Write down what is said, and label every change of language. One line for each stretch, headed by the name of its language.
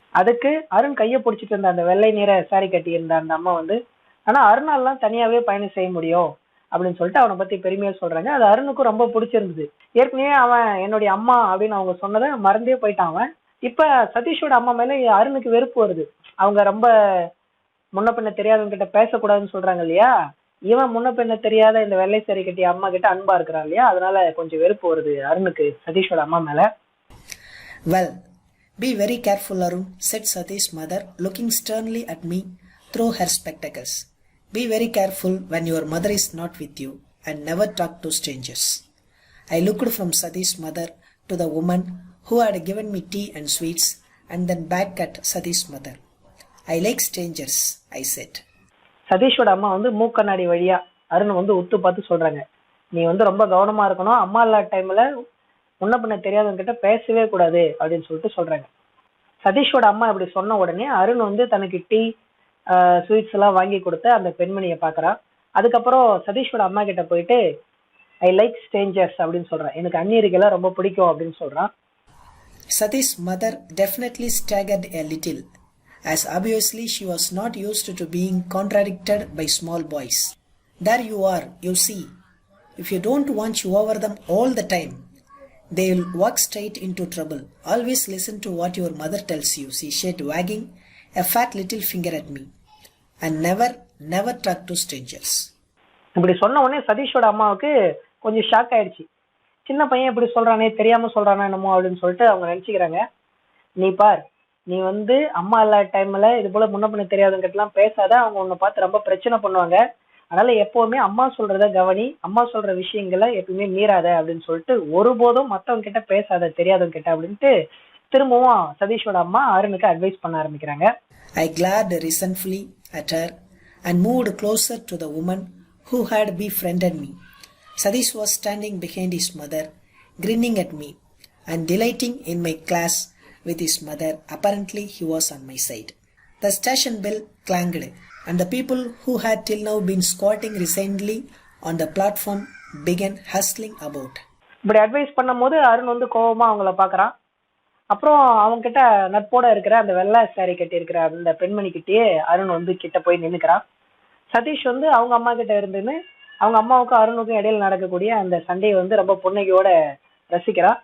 Tamil: அதுக்கு அருண் கையை பிடிச்சிட்டு இருந்த அந்த வெள்ளை நிற சாரி கட்டி இருந்த அந்த அம்மா வந்து, ஆனா அருணாலாம் தனியாவே பயணம் செய்ய முடியும் அப்படின்னு சொல்லிட்டு அவனை பத்தி பெருமையா சொல்றாங்க. அது அருணுக்கும் ரொம்ப பிடிச்சிருந்தது. ஏற்கனவே அவன் என்னுடைய அம்மா அப்படின்னு அவங்க சொன்னதை மறந்தே போயிட்டான் அவன். இப்ப சதீஷோட அம்மா மேல அருணுக்கு வெறுப்பு வருது. அவங்க ரொம்ப முன்ன பின்ன தெரியாதவங்க கிட்ட பேசக்கூடாதுன்னு சொல்றாங்க இல்லையா, இவன் முன்ன பின்ன தெரியாத இந்த வெள்ளை சாரி கட்டிய அம்மா கிட்ட அன்பா இருக்கிறான் இல்லையா, அதனால கொஞ்சம் வெறுப்பு வருது அருணுக்கு சதீஷோட அம்மா மேல.
English: "Well, be very careful, Arun," said Satish's mother, looking sternly at me through her spectacles. "Be very careful when your mother is not with you, and never talk to strangers." I looked from Satish's mother to the woman who had given me tea and sweets, and then back at Satish's mother. "I like strangers," I said.
Tamil: சதீஷோட அம்மா வந்து மூக்கண்ணாடி வழியா அருண் வந்து உத்து பார்த்து சொல்றாங்க, நீ வந்து ரொம்ப கவனமா இருக்கணும், அம்மா இல்லாத டைம்ல முன்ன பின்ன தெரியாதவங்க கிட்ட பேசவே கூடாது அப்படின்னு சொல்லிட்டு சொல்றாங்க. சதீஷோட அம்மா இப்படி சொன்ன உடனே அருண் வந்து தனக்கு டீ ஸ்வீட்ஸ் எல்லாம் வாங்கி கொடுத்து அந்த பெண்மணியை பாக்குறான். அதுக்கப்புறம் சதீஷோட அம்மா கிட்ட போயிட்டு
English: I like strangers
Tamil: அப்படின்னு சொல்றான், எனக்கு அந்நியர்கள்லாம் ரொம்ப பிடிக்கும் அப்படின்னு சொல்றான்.
English: Satish's mother definitely staggered a little, as obviously she was not used to being contradicted by small boys. "There you are, you see. If you don't watch over them all the time, they will walk straight into trouble. Always listen to what your mother tells you," she said, wagging a fat little finger at me. "And never talk to strangers."
Tamil: இப்படி சொன்ன உடனே சதீஷோட அம்மாவுக்கு கொஞ்சம் shock ஆயிடுச்சு. சின்ன பையன் இப்படி சொல்றானே, தெரியாம சொல்றானா என்னமோ அப்படின்னு சொல்லிட்டு அவங்க நினைச்சுக்கிறாங்க. நீ பார், நீ வந்து அம்மா இல்லாத டைம்ல இது போல முன்ன பின்ன தெரியாதவங்க கிட்ட எல்லாம் பேசாத, அவங்க உன்னை பார்த்து ரொம்ப பிரச்சனை பண்ணுவாங்க. அதனால எப்பவுமே அம்மா சொல்றத கவனி, அம்மா சொல்ற விஷயங்களை எப்பவுமே மீறாத அப்படின்னு சொல்லிட்டு ஒருபோதும் மத்தவங்க கிட்ட பேசாத தெரியாதவங்க கிட்ட அப்படின்ட்டு திரும்பவும் சதீஷோட அம்மா அருணுக்கு அட்வைஸ் பண்ண ஆரம்பிக்கிறாங்க.
English: I glared resentfully at her and moved closer to the woman who had befriended me. Satish was standing behind his mother, grinning at me and delighting in my class with his mother. Apparently, he was on my side. The station bell clanged, and the people who had till now been squatting resignedly on the platform began hustling about.
Tamil: இப்படி advice பண்ணும்போது அருண் வந்து கோவமா அவங்கள பாக்குறான். அப்புறம் அவங்க கிட்ட நட்போட இருக்கிற அந்த வெள்ளை சாரி கட்டி இருக்கிற அந்த பெண்மணி கிட்டயே அருண் வந்து கிட்ட போய் நின்னுக்கிறான். சதீஷ் வந்து அவங்க அம்மா கிட்ட இருந்துன்னு அவங்க அம்மாவுக்கும் அருணுக்கும் இடையில நடக்கக்கூடிய அந்த சண்டையை வந்து ரொம்ப புன்னகையோட ரசிக்கிறான்.